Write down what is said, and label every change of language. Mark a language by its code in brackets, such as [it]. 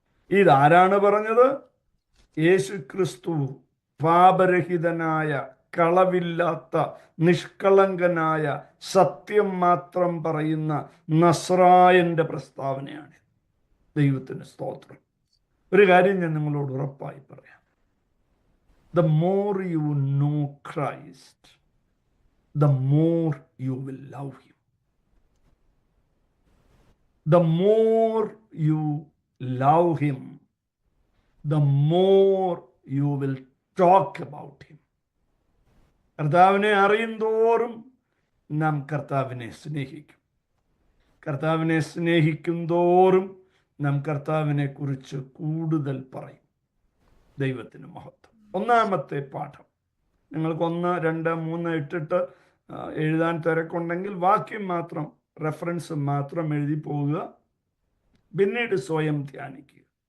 [ml] ഇതാരാണ് പറഞ്ഞത്? യേശു ക്രിസ്തു, പാപരഹിതനായ, കളവില്ലാത്ത, നിഷ്കളങ്കനായ, സത്യം മാത്രം പറയുന്ന നസ്രായന്റെ പ്രസ്താവനയാണ്. ദൈവത്തിന് സ്തോത്രം. ഒരു കാര്യം ഞാൻ നിങ്ങളോട് ഉറപ്പായി പറയാം. [en] The more you know Christ, the more you will love him. The more you love him, the more you will talk about him. [ml] കർത്താവിനെ അറിയും തോറും നാം കർത്താവിനെ സ്നേഹിക്കും. കർത്താവിനെ സ്നേഹിക്കും തോറും നാം കർത്താവിനെ കുറിച്ച് കൂടുതൽ പറയും. ദൈവത്തിന് മഹത്വം. ഒന്നാമത്തെ പാഠം, നിങ്ങൾക്ക് 1, 2, 3 ഇട്ടിട്ട് എഴുതാൻ തിരക്കുണ്ടെങ്കിൽ വാക്യം മാത്രം, റെഫറൻസ് മാത്രം എഴുതി പോവുക, പിന്നീട് സ്വയം ധ്യാനിക്കുക.